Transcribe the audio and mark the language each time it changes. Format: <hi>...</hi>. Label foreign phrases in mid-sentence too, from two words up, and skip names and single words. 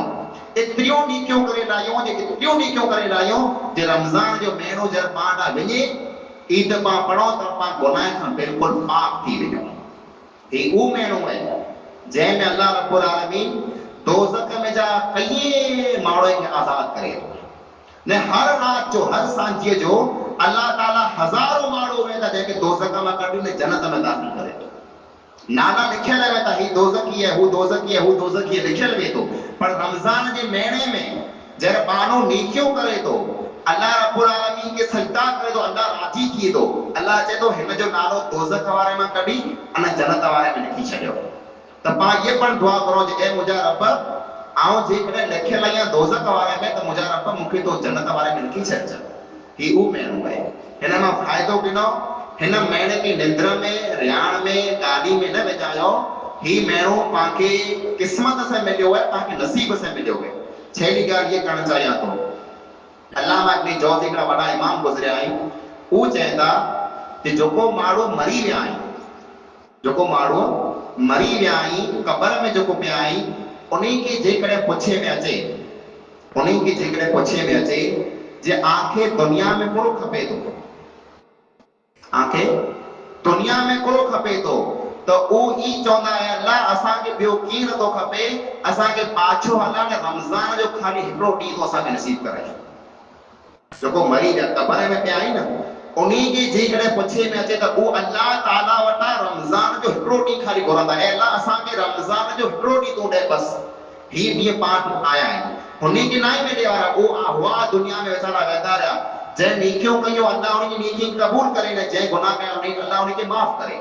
<sd>एतिरियूं नीकियूं करे लाहियूं जे एतिरियूं नीकियूं करे लाहियूं जे रमज़ान जो महीनो जर पाण ॾांहुं वञे ईद पां पढ़ो त पां गुनाह खां बिल्कुलु पाक थी वञूं। ही उहो महीनो आहे जंहिं में अल्लाह रब्बुल आलमीन दोज़ख में जा कई माण्हुनि खे आज़ाद करे थो। ने हर रात जो हर सांझीअ जो अल्लाह ताला हज़ारों माण्हू वेंदा जंहिंखे दोज़ख मां कढी ने जन्नत में दाख़िल करे थो। नाला लिखियल है ही दोज़खी है, हू दोज़खी है, हू दोज़खी है लिखियल वे तो। पर रमज़ान जे महीने में जर बानो नीकियों करे तो अल्लाह रब्बुल आलमीन के सजदा करे तो अल्लाह राजी थी तो। अल्लाह चए तो हिन जो नालो दोज़ख वारे में कढी अने जन्नत वारे में लिखी छॾियो। त पां ये पण दुआ करो जे ए मुंहिंजा रब आऊं जेकॾहिं लिखियल आहियां दोज़ख वारे में त मुंहिंजा रब मूंखे तो जन्नत वारे में लिखी छॾिजो। ही उहो महीनो आहे। हिन मां फ़ाइदो गिनो। हिन महीने की निंद्र में रियाण में गाड़ी में न विझायो। ही महीनो पांखे किस्मत से मिलियो है, पांखे नसीब से मिलियो है। छेली ॻाल्हि ये करणु चाहियां थो अल्लामा इब्न जौज़ी हिकिड़ा वॾा इमाम गुज़रिया आहिनि, हू चवनि था कि जेको माण्हू मरी विया आहिनि, जेको माण्हू मरी विया आहिनि क़बर में जेको पिया आहिनि, उन्हीं खे जेकॾहिं पुछे में अचे, उन्हीं खे जेकॾहिं पुछे में अचे जे आंखे दुनिया में कुड़ो खपे थो, आंखे दुनिया में कुड़ो खपे थो, तो ऊ ई चवंदा आहिनि अल्लाह असांखे ॿियो की नथो खपे, असांखे पाछो हलाइण रमज़ान जो ख़ाली हिकिड़ो ॾींहुं तो असांखे नसीब कराए। जेको मरी विया क़बर में पिया आहिनि न, उन्हीं खे जेकॾहिं पुछे में अचे त ऊ अल्लाह ताला वटां रमज़ान जो हिकिड़ो ॾींहुं ख़ाली घुरंदा, ऐं अल्लाह असांखे रमज़ान जो हिकिड़ो ॾींहुं तूं ॾे बस, ही ॾींहं पाण आया आहिनि, हुनखे न ई मिले वारा, हुआ दुनिया में वेचारा वेंदा रहिया, जंहिं नेकियूं कयूं अल्लाह उनजी नेकी क़बूल करे न, जंहिं गुनाह कया उनखे अल्लाह उनखे माफ़ करे।</sd>